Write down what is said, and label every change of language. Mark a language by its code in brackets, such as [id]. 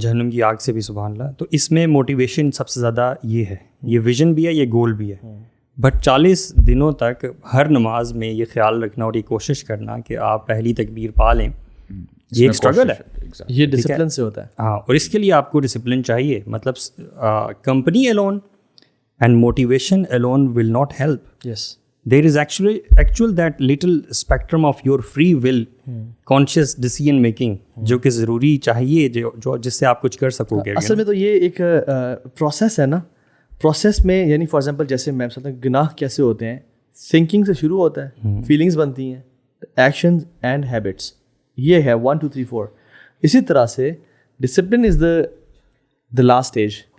[ur] جہنم کی آگ سے بھی, سبحان اللہ. تو اس میں موٹیویشن سب سے زیادہ یہ ہے, یہ ویژن بھی ہے, یہ گول بھی ہے. بٹ 40 دنوں تک ہر نماز میں یہ خیال رکھنا اور یہ کوشش کرنا کہ آپ پہلی تکبیر پا لیں, یہ ایک اسٹرگل ہے. یہ ڈسپلن سے ہوتا ہے. ہاں, اور اس کے لیے آپ کو ڈسپلن چاہیے. [en] مطلب company alone and motivation alone will not help. Yes. There is actual that little spectrum of your free will, conscious decision making, [ur] جو کہ ضروری چاہیے, جو جس سے آپ کچھ کر سکو گے. اصل میں تو یہ ایک پروسیس ہے نا, پروسیس میں یعنی فار ایگزامپل جیسے میں بتاتا ہوں گناہ کیسے ہوتے ہیں, تھنکنگ سے شروع ہوتا ہے, فیلنگس بنتی ہیں, ایکشنز اینڈ ہیبٹس, یہ ہے 1 2 3 4. اسی طرح سے [en] Discipline is the last stage.